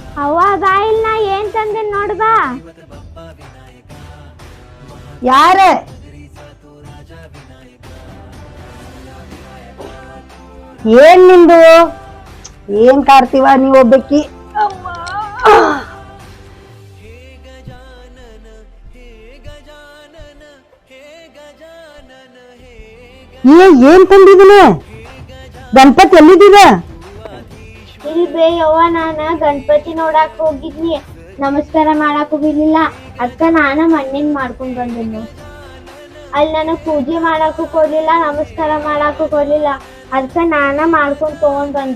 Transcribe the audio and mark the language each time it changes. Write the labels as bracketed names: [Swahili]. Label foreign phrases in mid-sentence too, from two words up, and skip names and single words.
[Kannada] ಅವಾಗ ಇಲ್ಲ ನಾ ಏನ್ ತಂದೆ ನೋಡ್ಬಾ [Marathi] बाप्पा विनायका [Kannada] ಯಾರ [Marathi] नगरीचा तो राजा विनायका [Kannada] ಏನ್ ನಿಂದು ಏನ್ ಕಾರ್ತೀವ ನೀವ್ ಒಬ್ಬಕ್ಕಿ [Sanskrit] हे गजानन हे गजानन हे गजानन हे [Kannada] ಏನ್ ತಂದಿದಿನ ಗಣಪತಿ ಎಲ್ಲಿದ್ದೀರ ಇಲ್ಲಿ ಬೇ ಯವ್ವ ನಾನ ಗಣಪತಿ ನೋಡಾಕ್ ಹೋಗಿದ್ನಿ ನಮಸ್ಕಾರ ಮಾಡಾಕ್ ಹೋಗಿರ್ಲಿಲ್ಲ ಅದ್ಕ ನಾನ ಮಣ್ಣಿನ ಮಾಡ್ಕೊಂಡ್ ಬಂದಿದ್ನಿ ಅಲ್ಲಿ ನನಗ್ ಪೂಜೆ ಮಾಡಾಕು ಕೊಡ್ಲಿಲ್ಲ ನಮಸ್ಕಾರ ಮಾಡಾಕು ಕೊಡ್ಲಿಲ್ಲ ಅದ್ಕ ನಾನ ಮಾಡ್ಕೊಂಡ್ ತಗೊಂಡ್ ಬಂದೆ